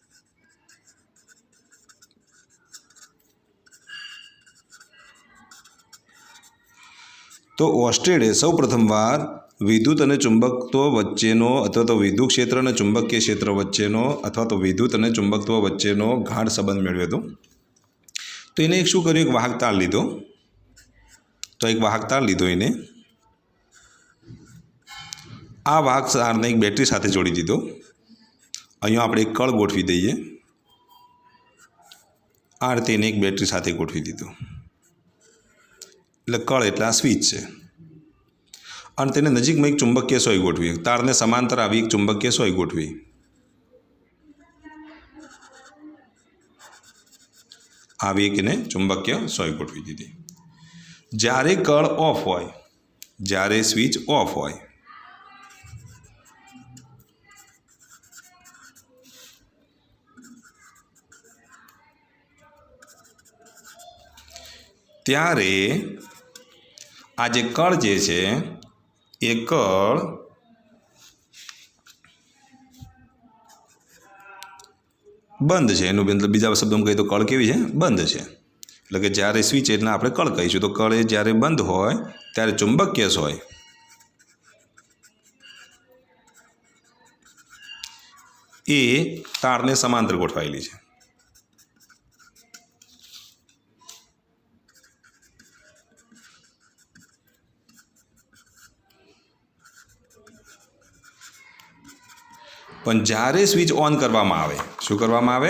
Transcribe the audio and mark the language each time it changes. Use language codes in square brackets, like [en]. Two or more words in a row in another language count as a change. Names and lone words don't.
[gu] તો ઑસ્ટેડે સૌ પ્રથમવાર વિદ્યુત અને ચુંબકત્વ વચ્ચેનો અથવા તો વિદ્યુત ક્ષેત્ર અને ચુંબકીય ક્ષેત્ર વચ્ચેનો અથવા તો વિદ્યુત અને ચુંબકત્વ વચ્ચેનો ગાઢ સંબંધ મેળવ્યો હતો। તો એને એક શું કર્યું? એક વાહક તાર લીધો। તો એક વાહક તાર લીધો એને, આ વાહક તારને એક બેટરી સાથે જોડી દીધો। અહીંયા આપણે એક કળ ગોઠવી દઈએ। આ રીતે એને એક બેટરી સાથે ગોઠવી દીધો। એટલે કળ એટલે આ સ્વિચ છે અને તેને નજીકમાં એક ચુંબકીય સોય ગોઠવી, તારને સમાંતર આવી એક ચુંબકીય સોય ગોઠવી। આવી એક એને ચુંબકીય સોય ગોઠવી દીધી। જ્યારે કળ ઓફ હોય, જ્યારે સ્વિચ ઓફ હોય ત્યારે આ જે કળ જે છે એ કળ [hi] बंद है। [gu] એનુ મતલબ બીજા શબ્દો માં કહી તો કળ કેવી છે? [hi] बंद है। [gu] એટલે કે જ્યારે સ્વિચ એટલે આપણે કળ કહીશું। તો કળ એ જ્યારે બંધ હોય ત્યારે ચુંબકીય સોય એ તારને સમાંતર ગોઠવાયેલી છે। पण જ્યારે સ્વિચ ઓન કરવામાં આવે, શું કરવામાં આવે?